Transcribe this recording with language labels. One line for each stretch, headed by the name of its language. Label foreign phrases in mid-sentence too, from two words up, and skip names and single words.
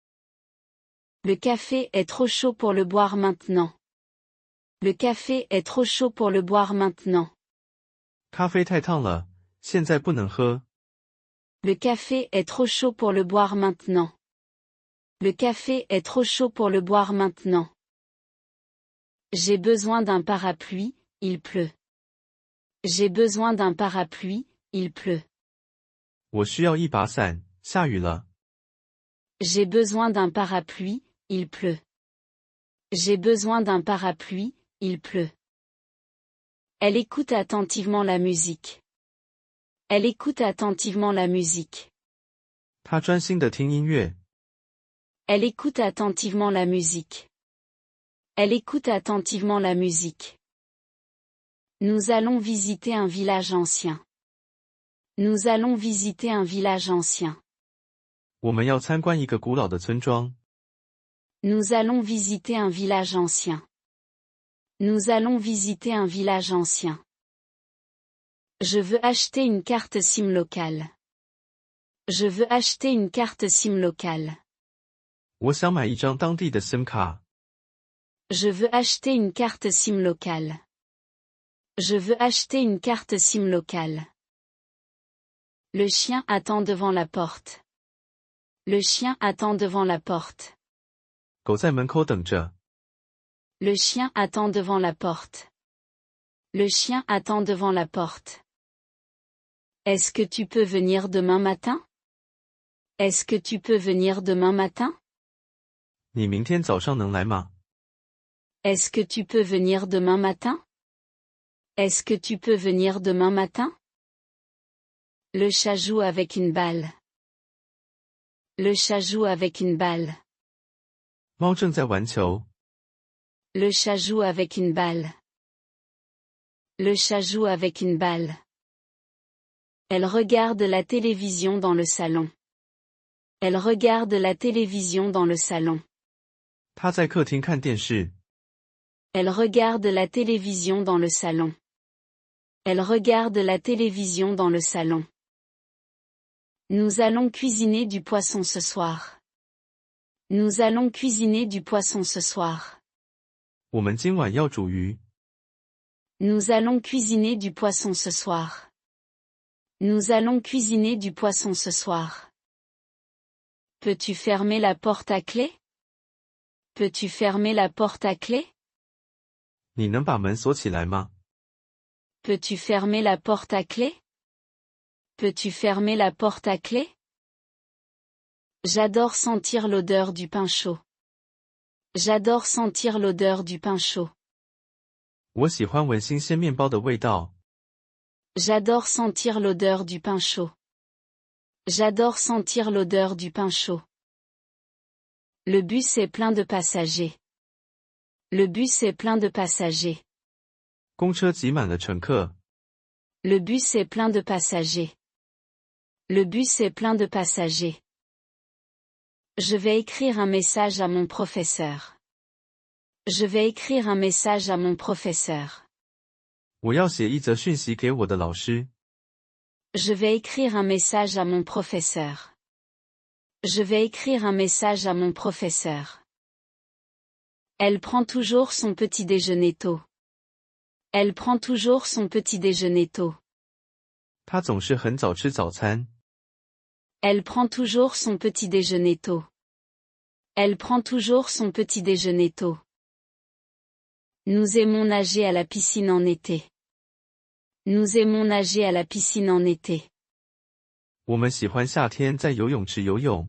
French: Le café est trop chaud pour le boire maintenant. Le café est trop chaud pour le boire maintenant.
Chinese: 咖啡太烫了，现在不能喝。
French: Le café est trop chaud pour le boire maintenant. Le café est trop chaud pour le boire maintenant. J'ai besoin d'un parapluie, il pleut. J'ai besoin d'un parapluie, il pleut.
Chinese: 我需要一把伞，下雨了。
French: J'ai besoin d'un parapluie, il pleut. J'ai besoin d'un parapluie, il pleut. Elle écoute attentivement la musique. Elle écoute attentivement la musique.
Chinese: 他专心地听音乐。
French: Elle écoute attentivement la musique. Elle écoute attentivement la musique. Nous allons visiter un village ancien. Nous allons visiter un village ancien.
Chinese: 我们要参观一个古老的村庄。
French: Nous allons visiter un village ancien. Nous allons visiter un village ancien. Je veux acheter une carte SIM locale. Je veux acheter une carte SIM locale.
Chinese: 我想买一张当地的 SIM 卡。
French: Je veux acheter une carte SIM locale. Je veux acheter une carte SIM locale. Le chien attend devant la porte. Le chien attend devant la porte.
Chinese: 狗在门口等着。
French: Le chien attend devant la porte. Le chien attend devant la porte. Est-ce que tu peux venir demain matin? Est-ce que tu peux venir demain matin?
Chinese: 你明天早上能来吗？
French: Est-ce que tu peux venir demain matin? Est-ce que tu peux venir demain matin? Le chat joue avec une balle. Le chat joue avec une balle.
Chinese: 猫正在玩球。
French: Le chat joue avec une balle. Le chat joue avec une balle. Elle regarde la télévision dans le salon. Elle regarde la télévision dans le salon.
Chinese: 他在客厅看电视。
French: Elle regarde la télévision dans le salon. Elle regarde la télévision dans le salon. Nous allons cuisiner du poisson ce soir. Nous allons cuisiner du poisson ce soir.
Chinese: 我们今晚要煮鱼。
French: Nous allons cuisiner du poisson ce soir. Nous allons cuisiner du poisson ce soir. Peux-tu fermer la porte à clé? Peux-tu fermer la porte à clé?
Chinese: 你能把门锁起来吗？
French: Peux-tu fermer la porte à clé? Peux-tu fermer la porte à clé? J'adore sentir l'odeur du pain chaud. J'adore sentir l'odeur du pain chaud.
Chinese: 我喜欢闻新鲜面包的味道。
French: J'adore sentir l'odeur du pain chaud. J'adore sentir l'odeur du pain chaud. Le bus est plein de passagers. Le bus est plein de passagers.
Chinese: 公车挤满了乘客。
French: Le bus est plein de passagers. Le bus est plein de passagers. Je vais écrire un message à mon professeur. Je vais écrire un message à mon professeur.
Chinese: 我要写一则讯息给我的老师。
French: Je vais écrire un message à mon professeur. Je vais écrire un message à mon professeur. Elle prend toujours son petit déjeuner tôt. Elle prend toujours son petit déjeuner tôt.
Chinese: 他总是很早吃早餐。
French: Elle prend toujours son petit déjeuner tôt. Elle prend toujours son petit déjeuner tôt. Nous aimons nager à la piscine en été. Nous aimons nager à la piscine en été.
Chinese: 我们喜欢夏天在游泳池游泳。